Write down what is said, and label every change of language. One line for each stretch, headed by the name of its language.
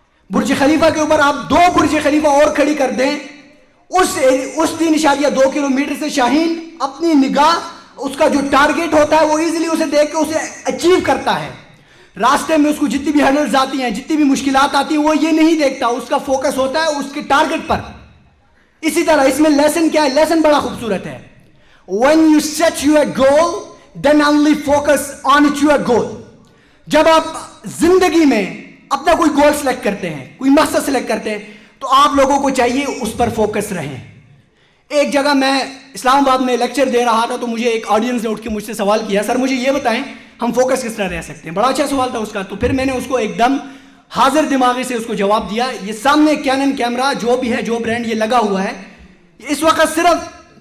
Urdu: برج خلیفہ کے اوپر آپ 2 برج خلیفہ اور کھڑی کر دیں, اس 3.2 کلومیٹر سے شاہین اپنی نگاہ, اس کا جو ٹارگیٹ ہوتا ہے وہ ایزیلی اسے دیکھ کے اسے اچیو کرتا ہے. راستے میں اس کو جتنی بھی ہرڈلز آتی ہیں, جتنی بھی مشکلات آتی ہیں, وہ یہ نہیں دیکھتا, اس کا فوکس ہوتا ہے اس کے ٹارگیٹ پر. اسی طرح اس میں لیسن کیا ہے؟ لیسن بڑا خوبصورت ہے.
English: when you set your goal then only focus on your goal.
Urdu: جب آپ زندگی میں اپنا کوئی گول سلیکٹ کرتے ہیں, کوئی مقصد سلیکٹ کرتے ہیں, تو آپ لوگوں کو چاہیے اس پر فوکس رہیں. ایک جگہ میں اسلام آباد میں لیکچر دے رہا تھا تو مجھے ایک آڈینس نے اٹھ کے مجھ سے سوال کیا, سر مجھے یہ بتائیں ہم فوکس کس طرح رہ سکتے ہیں. بڑا اچھا سوال تھا اس کا. تو پھر میں نے اس کو ایک دم حاضر دماغی سے اس کو جواب دیا. یہ سامنے کینن کیمرہ جو بھی ہے, جو برانڈ یہ لگا ہوا ہے, اس وقت صرف